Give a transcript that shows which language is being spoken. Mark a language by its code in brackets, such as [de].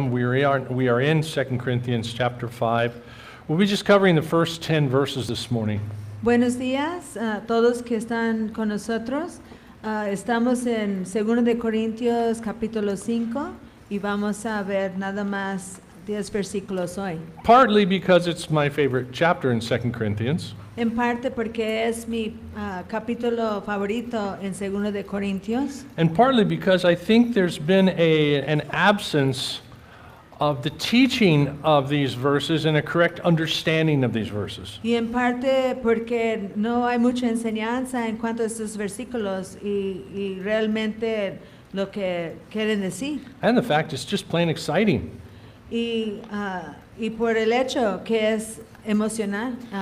[en] We are in 2 Corinthians chapter 5. We'll be just covering the first 10 verses this morning. [es] Buenos días a todos que están con nosotros. Estamos en 2 de Corintios capítulo 5 y vamos a ver nada más 10 versículos hoy. [en] Partly because it's my favorite chapter in 2 Corinthians, [es] En parte porque es mi capítulo favorito en 2 de Corintios [en] and partly because I think there's been an absence of the teaching of these verses and a correct understanding of these verses. [es] y en parte porque no hay mucha enseñanza en cuanto a estos versículos y realmente lo que quieren decir. [en] And the fact it's just plain exciting. [es] Y por el hecho que es emocionante.